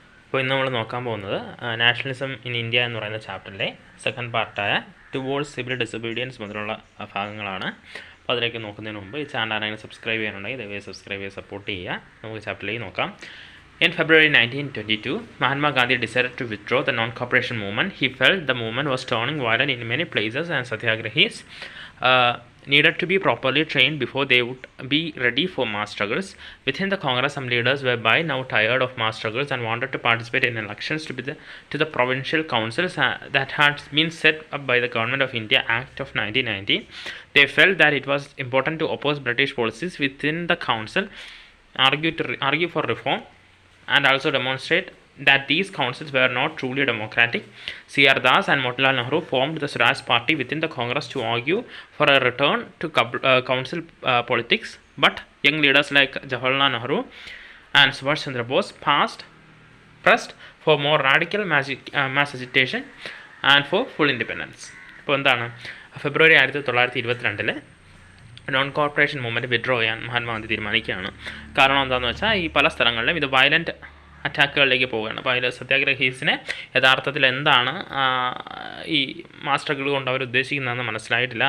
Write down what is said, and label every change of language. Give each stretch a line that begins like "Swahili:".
Malayalam: അപ്പോൾ ഇന്ന് നമ്മൾ നോക്കാൻ പോകുന്നത് നാഷണലിസം ഇൻ ഇന്ത്യ എന്ന് പറയുന്ന ചാപ്റ്ററിലെ സെക്കൻഡ് പാർട്ടായ ടുവേർഡ്സ് സിവിൽ ഡിസൊബീഡിയൻസ് മുതലുള്ള ഭാഗങ്ങളാണ്. അപ്പോൾ അതിലേക്ക് നോക്കുന്നതിന് മുമ്പ് ഈ ചാനൽ ആരെങ്കിലും സബ്സ്ക്രൈബ് ചെയ്യാനുണ്ടെങ്കിൽ ദയവായി സബ്സ്ക്രൈബ് ചെയ്ത് സപ്പോർട്ട് ചെയ്യുക. നമുക്ക് ചാപ്റ്ററിലേക്ക് നോക്കാം.
English: In February 1922, Mahatma Gandhi decided to withdraw the non-cooperation movement. He felt the movement was turning violent in many places and satyagrahis needed to be properly trained before they would be ready for mass struggles. Within the Congress, some leaders were by now tired of mass struggles and wanted to participate in elections to the provincial councils that had been set up by the Government of India Act of 1990. They felt that it was important to oppose British policies within the council, argue for reform, and also demonstrate that these councils were not truly democratic. C.R. Das and Motilal Nehru formed the Swaraj Party within the Congress to argue for a return to council politics, but young leaders like Jawaharlal Nehru and Subhash Chandra Bose pressed for more radical mass agitation and for full independence.
Malayalam: ഇപ്പോൾ എന്താണ്, ഫെബ്രുവരി 1922 non corporation movement withdraw ചെയ്യാൻ മഹാത്മാഗാന്ധി തീരുമാനിക്കുകയാണ്. കാരണം എന്താണെന്ന് വെച്ചാൽ ഈ പല സ്ഥലങ്ങളിലും ഇത് വയലൻറ്റ് അറ്റാക്കുകളിലേക്ക് പോവുകയാണ്. അപ്പോൾ അതിൽ സത്യാഗ്രഹീസിനെ യഥാർത്ഥത്തിൽ എന്താണ് ഈ മാസ് സ്ട്രഗിൾ കൊണ്ട് അവർ ഉദ്ദേശിക്കുന്നതെന്ന് മനസ്സിലായിട്ടില്ല.